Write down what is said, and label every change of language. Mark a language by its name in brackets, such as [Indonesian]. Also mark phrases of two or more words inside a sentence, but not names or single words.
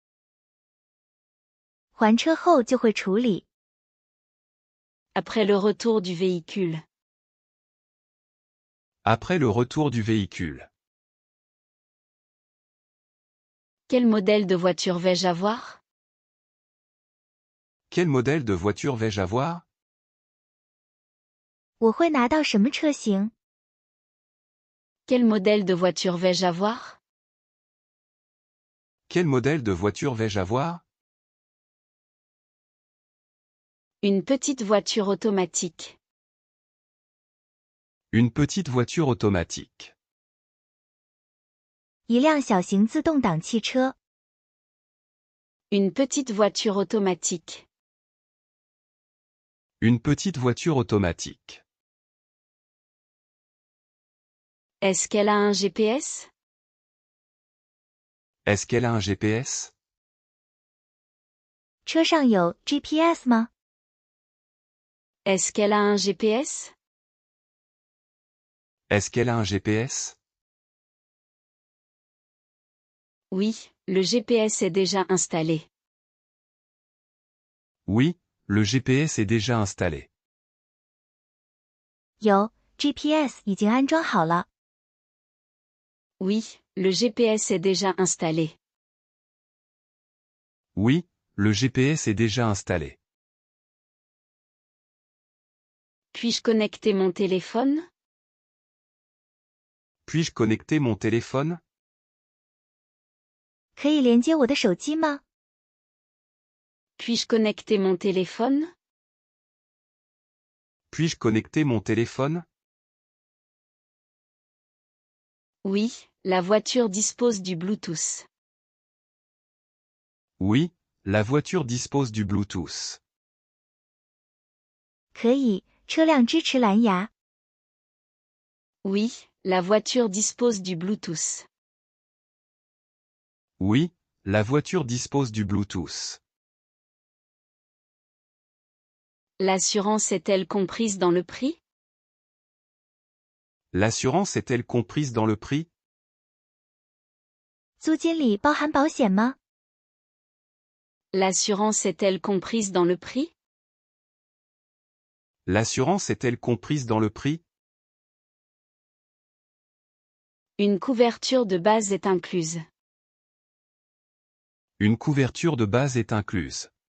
[Chinese] 还车后就会处理。 [French] Après le retour du véhicule. Après le retour du véhicule. Quel modèle de voiture vais-je avoir? Quel modèle de voiture vais-je avoir? [Chinese] 我会拿到什么车型？ [French] Quel modèle de voiture vais-je avoir? Quel modèle de voiture vais-je avoir? Une petite voiture automatique. Une petite voiture automatique. [Chinese] 一辆小型自动挡汽车。 [French] Une petite voiture automatique. Une petite voiture automatique. Est-ce qu'elle a un GPS? Est-ce qu'elle a un GPS? [Chinese] 车上有 GPS 吗？ [French] Est-ce qu'elle a un GPS? Est-ce qu'elle a un GPS? Oui, le GPS est déjà installé. Oui, le GPS est déjà installé. [Chinese] 有 GPS 已经安装好了。 [French] Oui, le GPS est déjà installé. Oui, le GPS est déjà installé. Puis-je connecter mon téléphone? Puis-je connecter mon téléphone? [Chinese] 可以连接我的手机吗？ [French] Puis-je connecter mon téléphone? Puis-je connecter mon téléphone? Oui, la voiture dispose du Bluetooth. Oui, la voiture dispose du Bluetooth. [Chinese] 可以，车辆支持蓝牙。 [French] Oui, la voiture dispose du Bluetooth. Oui, la voiture dispose du Bluetooth. L'assurance est-elle comprise dans le prix? L'assurance est-elle comprise dans le prix? [Chinese] 租金里包含保险吗？ [French] L'assurance est-elle comprise dans le prix? L'assurance est-elle comprise dans le prix? Une couverture de base est incluse. Une couverture de base est incluse.